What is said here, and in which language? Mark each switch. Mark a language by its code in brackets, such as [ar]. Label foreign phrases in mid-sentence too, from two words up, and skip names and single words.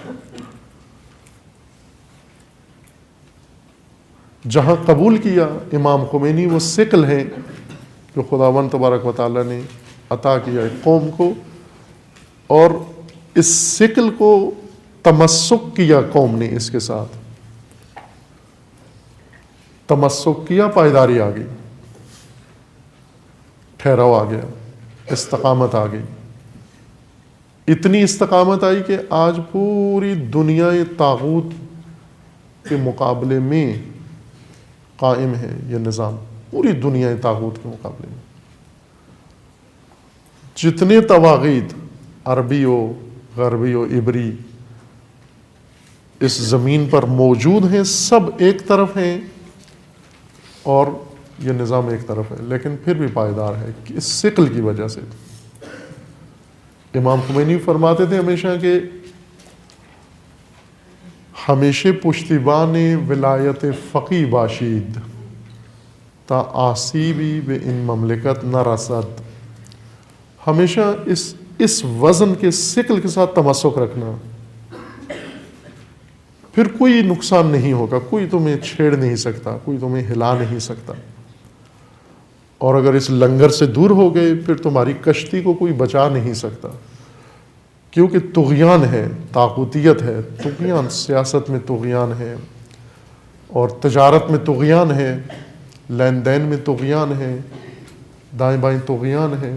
[ur] جہاں قبول کیا امام خمینی وہ ثقل ہیں جو خداوند [ar] تبارک و تعالیٰ [ur] نے عطا کیا ایک قوم کو، اور اس ثقل کو تمسک کیا قوم نے، اس کے ساتھ تمسک کیا، پائیداری آ گئی، ٹھہراؤ آ گیا، استقامت آ گئی. اتنی استقامت آئی کہ آج پوری دنیا طاغوت کے مقابلے میں قائم ہے یہ نظام، پوری دنیا طاغوت کے مقابلے میں. جتنے طواغیت عربی و غربی و عبری اس زمین پر موجود ہیں سب ایک طرف ہیں اور یہ نظام ایک طرف ہے، لیکن پھر بھی پائیدار ہے اس ثقل کی وجہ سے. امام خمینی فرماتے تھے ہمیشہ کہ ہمیشہ [fa] پشتیبان ولایت فقی باشید تا آسیبی بے ان مملکت نہ رسد. [ur] ہمیشہ اس وزن کے ثقل کے ساتھ تمسک رکھنا، پھر کوئی نقصان نہیں ہوگا، کوئی تمہیں چھیڑ نہیں سکتا، کوئی تمہیں ہلا نہیں سکتا. اور اگر اس لنگر سے دور ہو گئے پھر تمہاری کشتی کو کوئی بچا نہیں سکتا، کیونکہ طغیان ہے، طاغوتیت ہے، طغیان سیاست میں طغیان ہے، اور تجارت میں طغیان ہے، لین دین میں طغیان ہے، دائیں بائیں طغیان ہے.